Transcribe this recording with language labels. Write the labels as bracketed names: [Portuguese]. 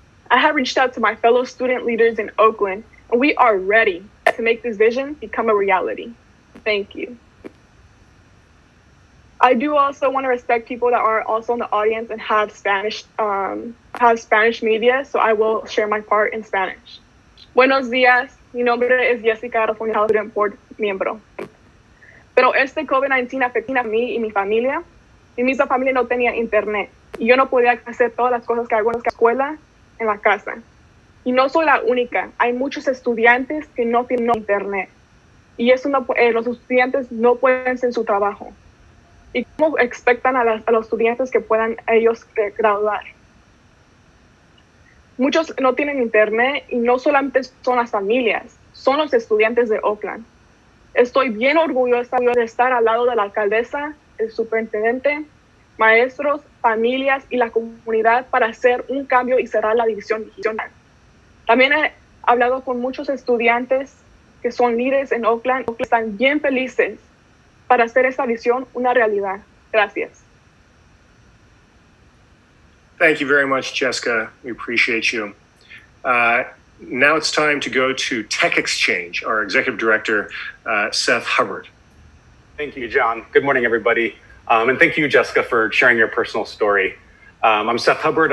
[English] I have reached out to my fellow student leaders in Oakland, and we are ready to make this vision become a reality. Thank you. I do also want to respect people that are also in the audience and have Spanish media, so I will share my part in Spanish. [Spanish] Buenos días, mi nombre es Jessica, Student Board miembro. Pero este COVID-19 afecta a mí y mi familia. Mi misma familia no tenía internet y yo no podía hacer todas las cosas que hago en la escuela, en la casa. Y no soy la única, hay muchos estudiantes que no tienen internet y eso no, los estudiantes no pueden hacer su trabajo. ¿Y cómo expectan a los estudiantes que puedan ellos graduar? Muchos no tienen internet y no solamente son las familias, son los estudiantes de Oakland. Estoy bien orgullosa de estar al lado de la alcaldesa, el superintendente, maestros, familias y la comunidad para hacer un cambio y cerrar la división digital. También he hablado con muchos estudiantes que son líderes en Oakland, que están bien felices para hacer esta visión una realidad. Gracias. [English] Thank you very much, Jessica. We appreciate you. Now it's time to go to Tech Exchange, our Executive Director, Seth Hubbard. Thank you, John. Good morning, everybody. And thank you, Jessica, for sharing your personal story. I'm Seth Hubbard.